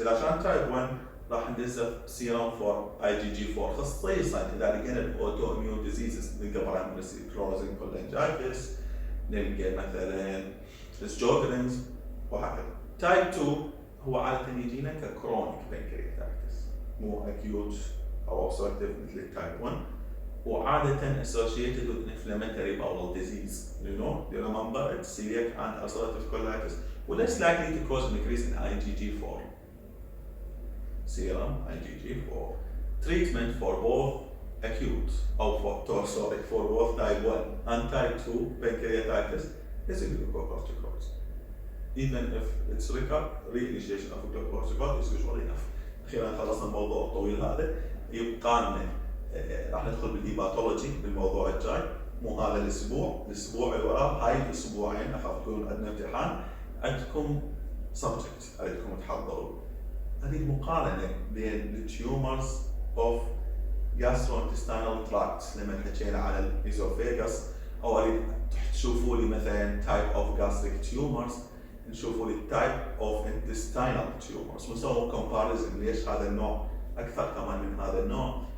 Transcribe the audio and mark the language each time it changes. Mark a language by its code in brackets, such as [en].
[ar] اذا كان تايب 1 راح ندز سيرم فور IgG4 خصيصا اذا لقينا الاوتوميون ديزيزز، نلقى برايمري سكلروزنج كولانجايتس، نلقى مثلا سجوجرينز وهكذا. تايب 2 هو عاده يجينا ككرونيك بانكرياتايتس مو اكيوت او obstructive مثل التايب 1، وعادة [en] associated with inflammatory bowel disease. Do you remember it's celiac and ulcerative colitis, well, less likely to cause an increase in IgG4. Serum IgG4. Treatment for both acute for both type 1 and type 2 pancreatitis is a glucocorticoid. Even if it's reinitiation of glucocorticoid is usually enough. [ar] أخيرا خلصنا الموضوع الطويل هذا. يبقى لنا راح ندخل بالهيباتولوجي بالموضوع الجاي، مو هذا الاسبوع اللي وراه، هاي الاسبوعين اخاف يكون عندنا امتحان، عندكم سبجكت عليكم تحضروا. هذه المقارنه بين التيومرز اوف gastrointestinal tract لما حكينا على الإيزوفيغاس، او تشوفوا لي مثلا [en] type of gastric tumors، [ar] نشوفوا لي [en] type of intestinal tumors، [ar] ونسوي comparison ليش هذا النوع اكثر كمان من هذا النوع.